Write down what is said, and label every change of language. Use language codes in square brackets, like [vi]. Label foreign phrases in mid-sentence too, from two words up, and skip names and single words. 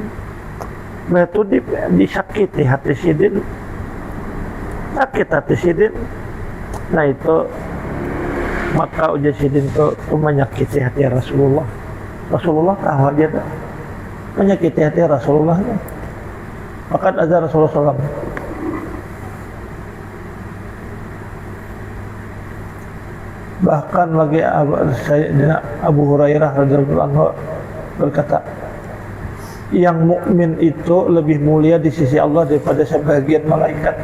[bjn] Nah itu disakiti hati sidin, sakit hati sidin. Nah itu maka ujar sidin itu menyakiti hati Rasulullah. Rasulullah tahu aja tak menyakiti hati Rasulullah. Maka ada Rasulullah SAW. Bahkan lagi Abu Hurairah [ar] رضي الله عنه [bjn] berkata, yang mukmin itu lebih mulia di sisi Allah daripada sebagian malaikat.